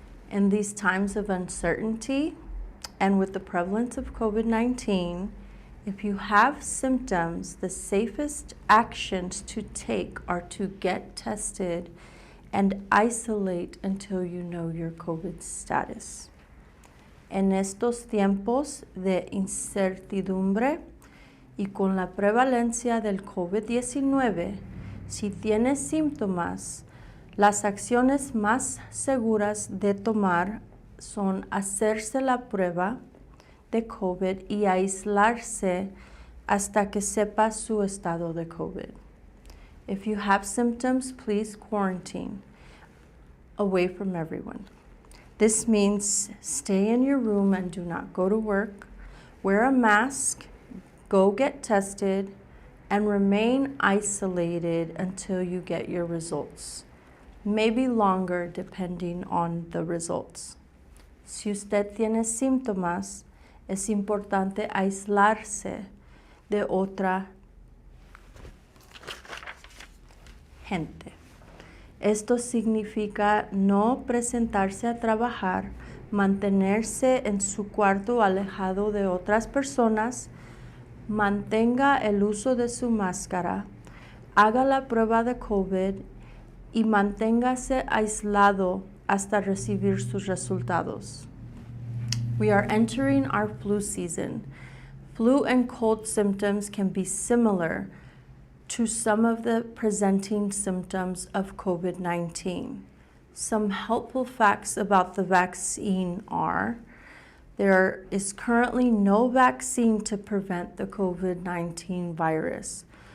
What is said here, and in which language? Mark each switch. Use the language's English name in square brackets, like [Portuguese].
[English] In these times of uncertainty, and with the prevalence of COVID-19, if you have symptoms, the safest actions to take are to get tested and isolate until you know your COVID status. [Spanish] En estos tiempos de incertidumbre y con la prevalencia del COVID-19, si tienes síntomas, Las acciones más seguras de tomar son hacerse la prueba de COVID y aislarse hasta que sepa su estado de COVID. [English] If you have symptoms, please quarantine away from everyone. This means stay in your room and do not go to work, wear a mask, go get tested, and remain isolated until you get your results. Maybe longer depending on the results. [Spanish] Si usted tiene síntomas, es importante aislarse de otra gente. Esto significa no presentarse a trabajar, mantenerse en su cuarto alejado de otras personas, mantenga el uso de su máscara, haga la prueba de COVID y manténgase aislado hasta recibir sus resultados. [English] We are entering our flu season. Flu and cold symptoms can be similar to some of the presenting symptoms of COVID-19. Some helpful facts about the vaccine are: there is currently no vaccine to prevent the COVID-19 virus.